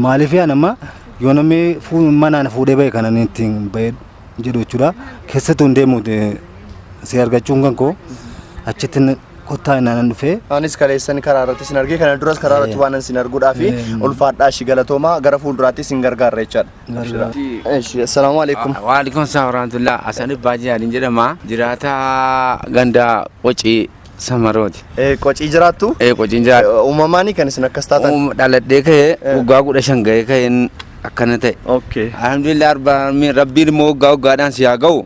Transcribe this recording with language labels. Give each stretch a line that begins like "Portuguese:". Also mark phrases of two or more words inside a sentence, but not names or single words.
Oromo: Maaliif nama yoo namni manaan fuudhee bahe kana ittiin bahe jedhu jechuudha. Keessattuu hin deemu si argachuun kan koo achitti kottaa inaan dhufee anis kaleessan karaa irratti sin argee kana duras karaa irratti waan sin arguudhaaf ulfaadhaa shi galatooma gara fuulduraatti sin gargaarra jechaadha.
Arabic: السلام عليكم. وعليكم السلام ورحمة الله.
Oromo: Asan Baaji Aliin jedhama. Jiraata ganda Qocii Samarooti. Qocii jiraattu? Qociin jiraatu. Uumamaanii kan isin akkas taatan? Dhaladhee ka'ee waggaa 15 ga'ee ka'een akkana ta'e. Alhamdulillah rabbiin immoo waggaa waggaadhaan si haa ga'u.